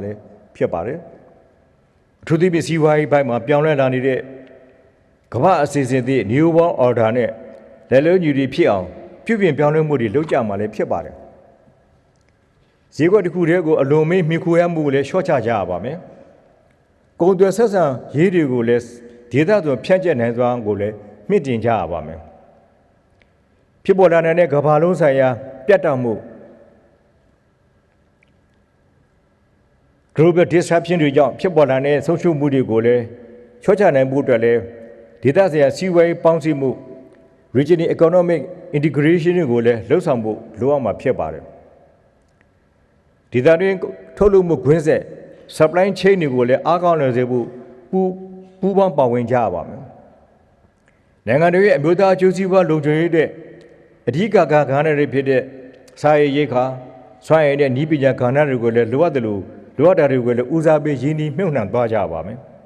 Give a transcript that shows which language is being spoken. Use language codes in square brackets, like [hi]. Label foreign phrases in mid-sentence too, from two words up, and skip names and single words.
[my] လည်းဖြစ်ပါတယ်အထူးသဖြင့်စီးပွားရေးဘက်မှာပြောင်းလဲလာနေတဲ့ကမ္ဘာအစီအစဉ်သည့် [en] New World Order [my] နဲ့လက်လုံးညီတွေဖြစ်အောင်ပြုပြင်ပြောင်းလဲမှုတွေလုပ်ကြမှာလည်းဖြစ်ပါတယ်ဈေးကွက်တစ်ခုတည်းကိုအလွန်မင်းမှီခိုရမှုကိုလည်းလျှော့ချကြရပါမယ်ကုန်သွယ်ဆက်ဆံရေးတွေကိုလည်းဒေသသွင်းဖြန့်ကျက်နိုင်စွာကိုလည်းမြင့်တင်ကြရပါမယ်ဖြစ်ပေါ်လာတဲ့ကမ္ဘာလုံးဆိုင်ရာပြတ်တောက်မှု [en] global disruption [my] တွေကြောင့်ဖြစ်ပေါ်လာတဲ့ဆုံးရှုံးမှုတွေကိုလည်းလျှော့ချနိုင်မှုအတွက်လည်းဒေသဆိုင်ရာစီးပွားရေးပေါင်းစည်းမှု regional [en] economic integration [my] တွေကိုလည်းလှုပ်ဆောင်ဖို့လိုအပ်မှာဖြစ်ပါတယ်ဒေသတွင်းထုတ်လုပ်မှုခွင့်ဆက် [en] supply chain [my] တွေကိုလည်းအားကောင်းလာစေဖို့ပူးပေါင်းပါဝင်ကြရပါမယ်နိုင်ငံတွေရဲ့အမျိုးသားအကျိုးစီးပွားလုံခြုံရေးတဲ့အဓိကကဏ္ဍတွေဖြစ်တဲ့စာရေးရိက္ခာစွမ်းရည်နဲ့နည်းပညာကဏ္ဍတွေကိုလည်းလိုအပ်တယ်လို့လိုအပ်တာတွေကိုလည်းဦးစားပေးရင်းနှီးမြှုပ်နှံသွားကြပါမယ်